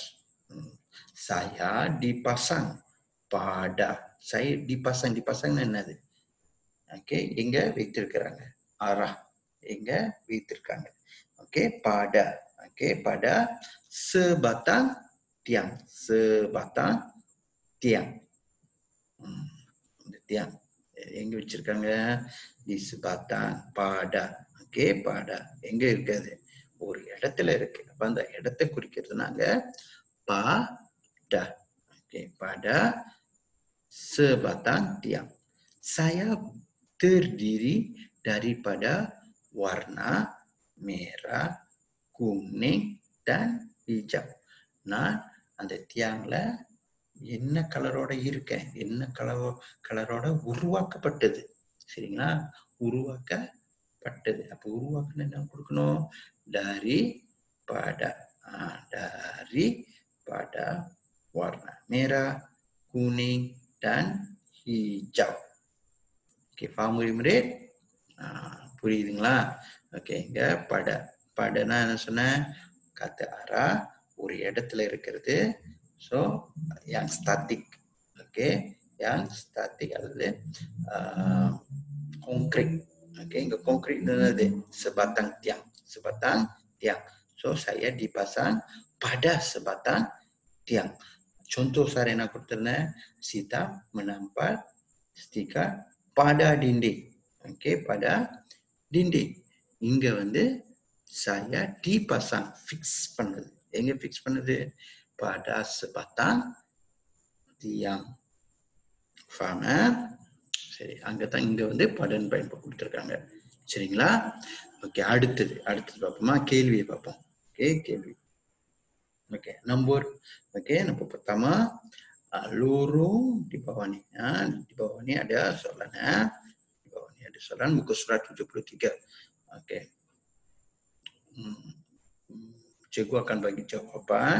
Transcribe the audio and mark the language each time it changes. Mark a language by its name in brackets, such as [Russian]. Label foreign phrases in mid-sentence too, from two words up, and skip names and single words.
[Malay] Saya dipasang pada. Saya dipasang nanti. Okey, hingga வைத்திருக்கிறாங்க. Arah hingga வைத்திருக்காங்க. Okey, pada. Okey, pada sebatang tiang. Sebatang tiang. Tiang. [Tamil] எங்க வச்சிருக்காங்க? [Malay] Di sebatang pada. Okey, pada. [Tamil] எங்க இருக்குது? ஒரு இடத்துல இருக்கு. அப்ப அந்த இடத்தை குறிக்கிறதுனாங்க pada. [Malay] Okey, pada sebatang tiang. Saya terdiri daripada warna merah, kuning dan hijau. [Tamil] நான் அந்த தியாங்ல என்ன கலரோட இருக்கேன், என்ன கலரோட உருவாக்கப்பட்டது. சரிங்களா? உருவாக்கப்பட்டது. அப்ப உருவாக்கணும் என்ன கொடுக்கணும்? [Malay] daripada. Daripada warna merah, kuning dan hijau. Okey, faham murid-murid? [Tamil] புரியுதுங்களா? ஓகே, இங்க படனா என்ன சொன்ன? [Malay] kata arah [Tamil] ஒரு இடத்துல இருக்கிறது. [Malay] ஸோ yang statik. ஓகே, yang statik அல்லது konkret. Okey, இங்க konkret என்னது? Sebatang tiang. Sebatang tiang. So saya dipasang pada sebatang tiang. Contoh saya nak கொடுத்திருந்தேன், Sita menampal stiker pada dinding. Okey, pada dinding. [Tamil] இங்க வந்து [Malay] saya dipasang, [Tamil] fix பண்ணது. எங்க fix பண்ணது? [Malay] Pada sebatang tiang. Faham? [Tamil] சரி, அங்கதான் இங்க வந்து படன் பயன்படுத்தி கொடுத்திருக்காங்க. சரிங்களா? ஓகே, அடுத்தது பார்ப்போமா? கேள்வியை பார்ப்போம். ஓகே, கேள்வி. [Malay] Okey, nombor pertama, lorong di bawah ni. Di bawah ni ada soalan. Di bawah ni ada soalan muka surat 73. Okey. Cikgu akan bagi jawapan.